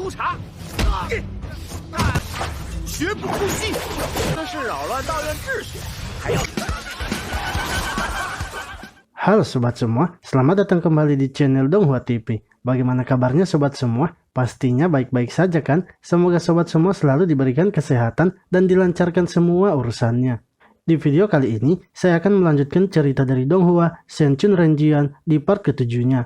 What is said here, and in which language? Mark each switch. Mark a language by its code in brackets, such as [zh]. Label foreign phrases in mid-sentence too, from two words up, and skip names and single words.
[zh] 督察，绝不呼吸，这是扰乱道院秩序，还要。 [id] Halo sobat semua, selamat datang kembali di channel Donghua TV. Bagaimana kabarnya sobat semua? Pastinya baik-baik saja kan? Semoga sobat semua selalu diberikan kesehatan dan dilancarkan semua urusannya. Di video kali ini, saya akan melanjutkan cerita dari Donghua Senchun Renjian di part ketujuhnya.